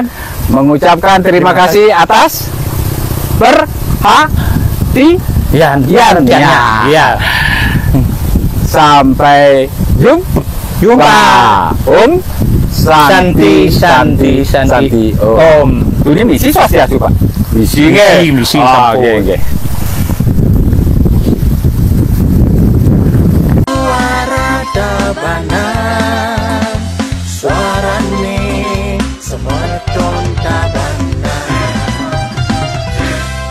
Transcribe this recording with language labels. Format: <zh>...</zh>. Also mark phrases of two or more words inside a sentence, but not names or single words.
<id>mengucapkan terima kasih atas perhatian. Ya. Sampai jumpa.</id> <sa>Santi. Om.</sa> <id>Ini misi sosial, Pak.</id> <ban>Misi sampun.</ban> <id>Oke. Suara Tabanan,</id> <ban>suarane Semeton Tabanan.</ban>